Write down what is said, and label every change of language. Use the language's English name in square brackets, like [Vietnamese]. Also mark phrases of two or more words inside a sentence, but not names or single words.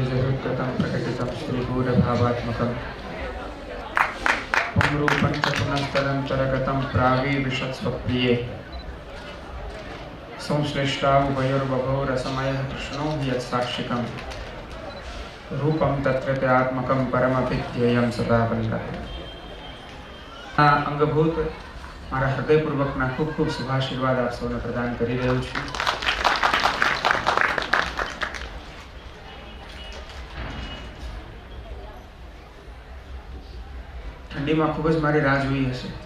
[Sanskrit] श्रीरुद्गतं प्रकटितं श्रीगूढभावात्मकं पुंरूपं च पुनस्तदन्तरगतं प्राविविशत्स्वप्रिये संश्लिष्टावुभयोर्बभौ रसमयः कृष्णो हि यत्साक्षिकं रूपं तत्रत्यात्मकं परमभिध्येयं सदा वल्लभे। [Gujarati] આ અંગભૂત મારા હૃદયપૂર્વકના ખૂબ ખૂબ શુભાશીર્વાદ આપ સૌને પ્રદાન કરી રહ્યો છું. ઠંડીમાં ખૂબ જ મારી રાહ જોઈ હશે.